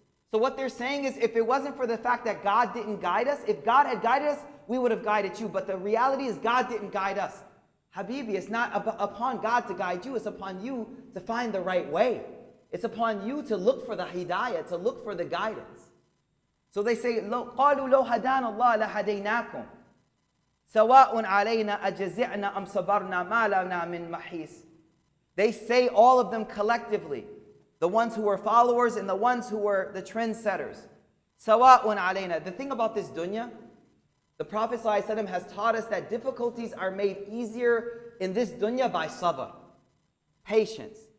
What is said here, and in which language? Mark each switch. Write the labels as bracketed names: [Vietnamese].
[English] So what they're saying is, if it wasn't for the fact that God didn't guide us, if God had guided us, we would have guided you. But the reality is God didn't guide us. Habibi, it's not upon God to guide you. It's upon you to find the right way. It's upon you to look for the hidayah, to look for the guidance. So they say, [Arabic] قَالُوا لَوْ هَدَانَ اللَّهَ لَهَدَيْنَاكُمْ سَوَاءٌ عَلَيْنَا أَجَزِعْنَا أَمْ صَبَرْنَا مَا لَنَا مِن مَحِيصٍ. [English] They say, all of them collectively, the ones who were followers and the ones who were the trendsetters. [Arabic] سَوَاءٌ عَلَيْنَا. [English] The thing about this dunya, the Prophet ﷺ has taught us that difficulties are made easier in this dunya by sabr, patience.